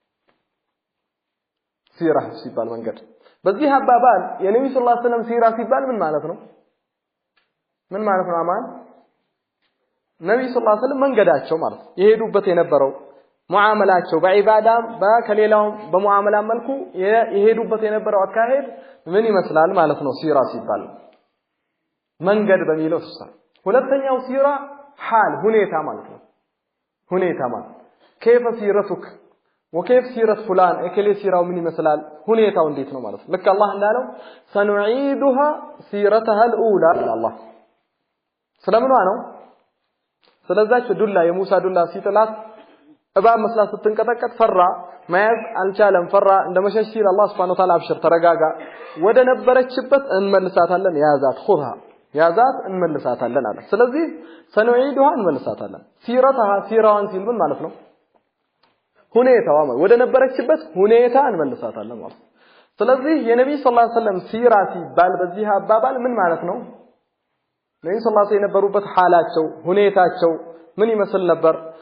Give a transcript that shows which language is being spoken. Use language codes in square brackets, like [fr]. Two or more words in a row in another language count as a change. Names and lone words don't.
[am] ሲራ ሲባል መንገድ በዚህ አባባል የነብዩ [ar] صلى الله عليه وسلم [am] ሲራ ሲባል ምን ማለት ነው አማን ነብዩ [ar] صلى الله عليه وسلم [am] መንገዳቸው ማለት የሄዱበት የነበረው ሙዓመላቸው በዒባዳም በከሌላው በሙዓመላ መልኩ የሄዱበት የነበረው አካሄድ ምን ይመስላል ማለት ነው ሲራ ሲባል መንገድ በሚለው ተሰራ ሁለተኛው ሲራ حال ሁኔታ ማለት ነው ሁኔታ ማለት [ar] كيف سيرتك وكيف سيرة فلان [am] እከሌ ሲራው ምን ይመስላል ሁኔታው እንዴት ነው ማለት ልክ አላህ እንዳለው [ar] سنعيدها سيرتها الاولى الله [am] ስለምንዋ ነው ስለዛች ዱላ የሙሳ ዱላ ሲጥላት እባብ መስላ ስትንቀጠቀጥ ፈራ መያዝ አልቻለም ፈራ እንደመሸሽ ሲል አላህ [ar] سبحانه وتعالى [am] አብሽር ተረጋጋ ወደ ነበረችበት እንመልሳታለን ያዛት خذها ያዛት እንመልሳታለን አለ ስለዚህ ሰነዒዱሃ እንመልሳታለን ሲራዋን ሲል ምን ማለት ነው ሁኔታዋ ወደ ነበረችበት ሁኔታ እንመልሳታለን ማለት ስለዚህ የነብዩ [ar] صلى الله عليه وسلم [am] ሲራ ሲባል በዚህ አባባል ምን ማለት ነው ነብዩ [ar] صلى الله عليه وسلم [am] የነበሩበት ሐላቸው ሁኔታቸው ምን ይመስል ነበር